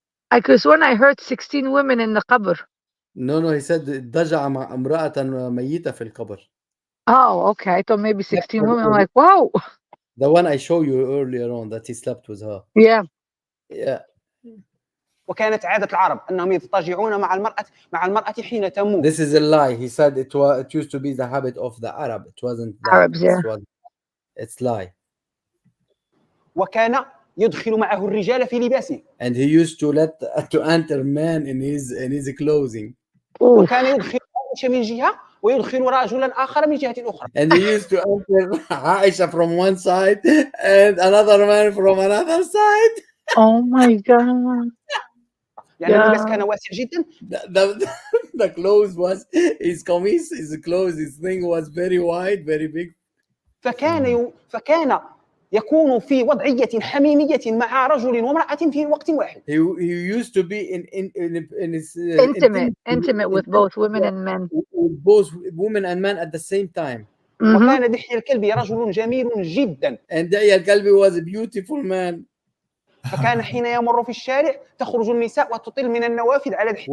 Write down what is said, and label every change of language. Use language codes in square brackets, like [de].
[en] I could swear I heard 16 women in the qabr. No, he said [ar] ضجع مع امرأة ميتة في القبر. [en] Oh, okay. I thought maybe 16 women. I'm like, whoa. The one I showed you earlier on that he slept with her. Yeah. [ar] وكانت عادة العرب أنهم يضطجعون مع المرأة حين تموت. [en] This is a lie. He said it used to be the habit of the Arab. It wasn't that. Arabs, yeah. It's lie. [ar] وكان يدخل معه الرجال في لباسه. [en] And he used to enter man in his clothing. [ar] وكان يدخل عائشة من جهة ويدخل رجلا آخر من جهة أخرى. [en] And he used to enter Aisha from one side and another man from another side. Oh my God. [ar] يعني اللباس كان واسع جدا. [en] The clothes was his قميص, his thing was very wide, very big. [ar] فكان يكون في وضعية حميمية مع رجل وامرأة في وقت واحد. [en] He used to be in his intimate with both women and men. With both women and men at the same time. [ar] وكان دحية الكلبي رجل جميل جدا. [en] And دحية الكلبي was a beautiful man. [ar] فكان حين يمر في الشارع تخرج النساء وتطل من النوافذ على دحية.